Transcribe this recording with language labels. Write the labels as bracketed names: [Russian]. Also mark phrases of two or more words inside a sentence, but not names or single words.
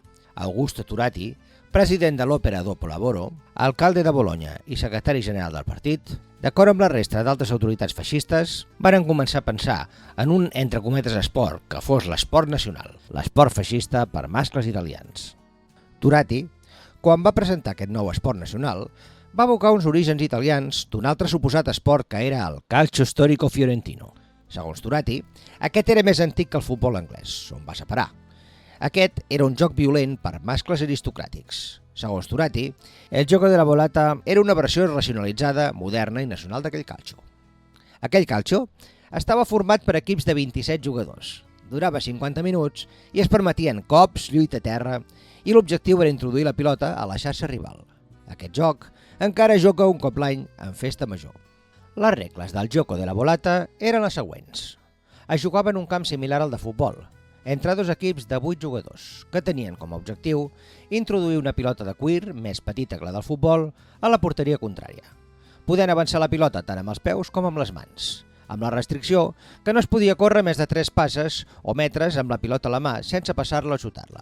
[Catalan] Augusto Turati, president de l'Opera Dopo Lavoro, alcalde de Bologna i secretari general del partit, d'acord amb la resta d'altres autoritats feixistes, varen començar a pensar en un, entre cometes, esport que fos l'esport nacional, l'esport feixista per mascles italians. Turati, quan va presentar aquest nou esport nacional, va evocar uns orígens italians d'un altre suposat esport que era el [Italian] calcio storico fiorentino. [Catalan] Segons Turati, aquest era més antic que el futbol anglès, on va separar. Aquest era un joc violent per mascles aristocràtics. Segons Turati, el [Italian] gioco della volata [Catalan] era una versió racionalitzada, moderna i nacional d'aquell calcio. Aquell calcio estava format per equips de 27 jugadors, durava 50 minuts i es permetien cops, lluita a terra, i l'objectiu era introduir la pilota a la xarxa rival. Aquest joc encara juga un cop l'any en festa major. Les regles del [Italian] gioco della volata [Catalan] eren les següents. Es jugava en un camp similar al de futbol, entre dos equips de 8 jugadors, que tenien com a objectiu introduir una pilota de cuir, més petita que la del futbol, a la porteria contrària, podent avançar la pilota tant amb els peus com amb les mans, amb la restricció que no es podia córrer més de 3 passes o metres amb la pilota a la mà sense passar-la o xutar-la.